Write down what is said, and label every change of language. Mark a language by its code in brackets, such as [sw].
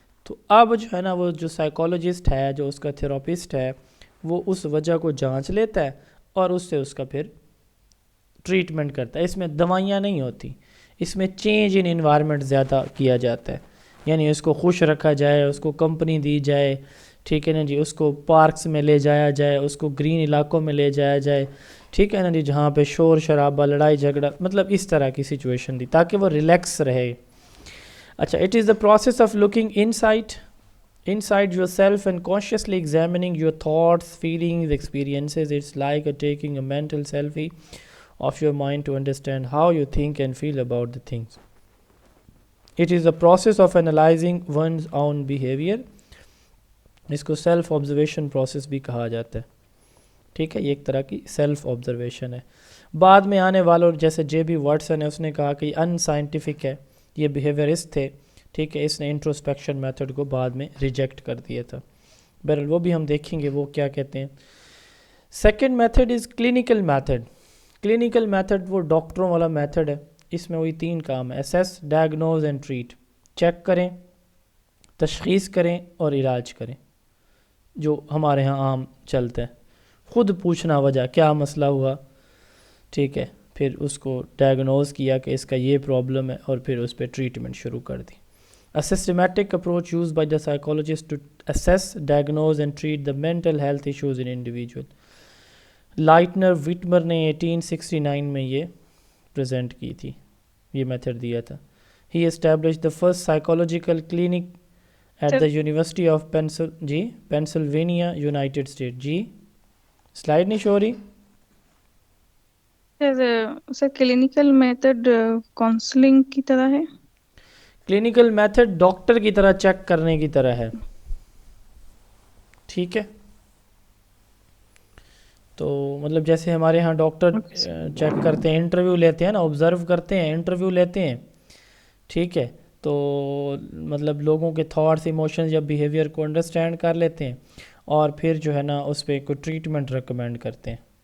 [ur] تو اب جو ہے نا وہ جو سائیکالوجسٹ ہے, جو اس کا تھراپسٹ ہے, وہ اس وجہ کو جانچ لیتا ہے اور اس سے اس کا پھر ٹریٹمنٹ کرتا ہے. اس میں دوائیاں نہیں ہوتی, اس میں [en] change in environment [ur] زیادہ کیا جاتا ہے. یعنی اس کو خوش رکھا جائے, اس کو کمپنی دی جائے, ٹھیک ہے نا جی, اس کو پارکس میں لے جایا جائے, اس کو گرین علاقوں میں لے جایا جائے, ٹھیک ہے نا جی, جہاں پہ شور شرابہ, لڑائی جھگڑا, مطلب اس طرح کی سچویشن دی تاکہ وہ ریلیکس رہے. [en] اچھا, it is the process of looking inside yourself and consciously examining your thoughts, feelings, experiences. It's like taking a mental selfie of your mind to understand how you think and feel about the things. It is the process of analyzing one's own behavior. [ur] اس کو self observation process بھی کہا جاتا ہے. ٹھیک ہے, یہ ایک طرح کی سیلف آبزرویشن ہے. بعد میں آنے والوں جیسے جے بی واٹسن ہے, اس نے کہا کہ یہ ان سائنٹیفک ہے, یہ بیہیویئرسٹ تھے. ٹھیک ہے, اس نے انٹروسپیکشن میتھڈ کو بعد میں ریجیکٹ کر دیا تھا. بہرحال وہ بھی ہم دیکھیں گے وہ کیا کہتے ہیں. [en] Second method is clinical method. [ur] Clinical method وہ ڈاکٹروں والا میتھڈ ہے. اس میں وہی 3 کام ہے: [en] Assess, diagnose and treat. [ur] Check کریں, تشخیص کریں اور علاج کریں, جو ہمارے ہاں عام چلتا ہے. خود پوچھنا وجہ کیا مسئلہ ہوا, ٹھیک ہے, پھر اس کو ڈائگنوز کیا کہ اس کا یہ پرابلم ہے, اور پھر اس پہ ٹریٹمنٹ شروع کر دی. [en] A systematic approach used by the psychologist to assess, diagnose and treat the mental health issues in individual. [ur] Leitner Witmer نے 1869 میں یہ پریزنٹ کی تھی, یہ میتھڈ دیا تھا. [en] He established the first psychological clinic at the University of Pennsylvania, United States. [ur] جی slide نہیں شو رہی. سر کلینکل میتھڈ کاؤنسلنگ کی طرح ہے. کلینکل میتھڈ ڈاکٹر کی طرح چیک کرنے کی طرح ہے. ٹھیک ہے, تو مطلب جیسے ہمارے ہاں ڈاکٹر چیک کرتے ہیں، انٹرویو لیتے ہیں نا، آبزرو کرتے ہیں، انٹرویو لیتے ہیں، ٹھیک ہے، تو مطلب لوگوں کے تھاٹس، ایموشنز یا بیہیویئر کو انڈرسٹینڈ کر لیتے ہیں اور پھر جو ہے نا اس پہ کوئی ٹریٹمنٹ ریکمینڈ کرتے ہیں.